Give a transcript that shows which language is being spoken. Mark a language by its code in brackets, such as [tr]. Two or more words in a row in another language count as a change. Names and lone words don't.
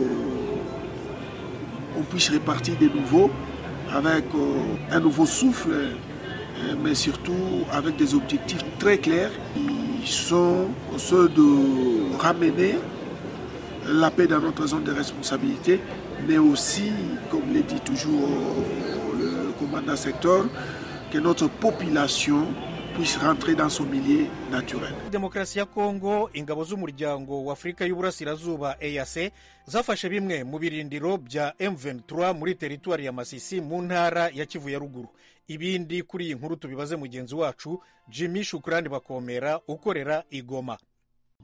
[fr] on puisse repartir de nouveau avec un nouveau souffle, mais surtout avec des objectifs très clairs qui sont ceux de ramener la paix dans notre zone de responsabilité, mais aussi, comme le dit toujours le commandant secteur, que notre population puisse rentrer dans son milieu naturel. [rw] Démocratie ya Congo, ingabo z'umuryango w'Afrika y'Uburasirazuba EAC zafashe bimwe mu birindiro bya M23 muri teritwari ya Masisi mu ntara ya Kivu ya ruguru. Ibindi kuri iyi nkuru tubibaze mugenzi wacu Jimmy Shukrani Bakomera ukorera i Goma.